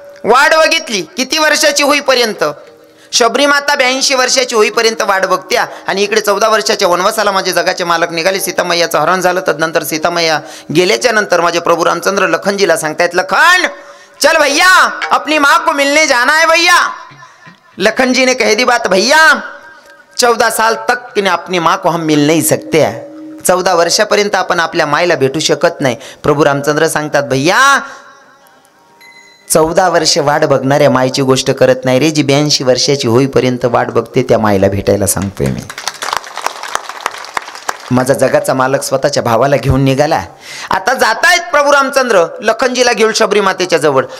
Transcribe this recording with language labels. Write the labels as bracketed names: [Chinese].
[Marathi] वाट बघितली किती वर्षाची होईपर्यंत. शबरी माता 82 वर्षाची होईपर्यंत वाट बघत्या आणि इकडे 14 वर्षाच्या वनवासाला माझे जगाचे मालक निघाले. सीतामय्याचं हरण झालं. तदनंतर सीतामय्या गेल्याच्या नंतर माझे प्रभू रामचंद्र लखनजीला सांगतायत, [Hindi] लखन चल भैया अपनी माँ को मिलने जाना है भैया. लखन जी ने कह दी बात, भैया 14 साल तक अपनी माँ को हम मिल नहीं सकते हैं. [Marathi] 14 वर्षापर्यंत आपण आपल्या मायला भेटू शकत नाही. प्रभू रामचंद्र सांगतात, भैया 14 वर्ष वाट बघणाऱ्या मायची गोष्ट करत नाही रे. जी 82 वर्षाची होईपर्यंत वाट बघते त्या मायला भेटायला सांगतोय मी. माझा जगाचा मालक स्वतःच्या भावाला घेऊन निघाला. आता जातायत प्रभू रामचंद्र लखनजीला घेऊन शबरी मातेच्या जवळ.